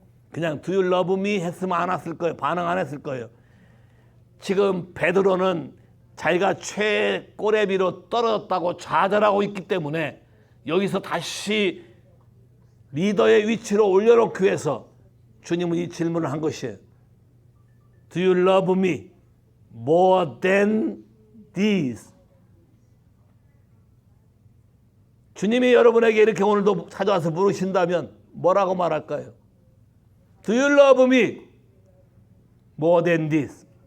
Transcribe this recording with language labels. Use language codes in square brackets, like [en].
[ko] 그냥 [en] Do you love me [ko] 했으면 안 왔을 거예요. 반응 안 했을 거예요. 지금 베드로는 자기가 최꼬레비로 떨어졌다고 좌절하고 있기 때문에 여기서 다시 리더의 위치로 올려놓기 위해서 주님은 이 질문을 한 것이에요. [en] Do you love me more than this? [ko] 주님이 여러분에게 이렇게 오늘도 찾아와서 물으신다면 뭐라고 말할까요? [en] Do you love me more than this?